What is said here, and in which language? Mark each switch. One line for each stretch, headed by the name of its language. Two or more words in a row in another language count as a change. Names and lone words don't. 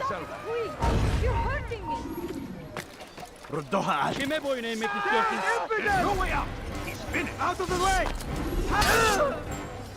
English: Please, you're hurting me.
Arabic: ردوها علي.
Turkish: Kime boyun eğmek istiyorsun?
English: No way out! He's finished! Out of the way!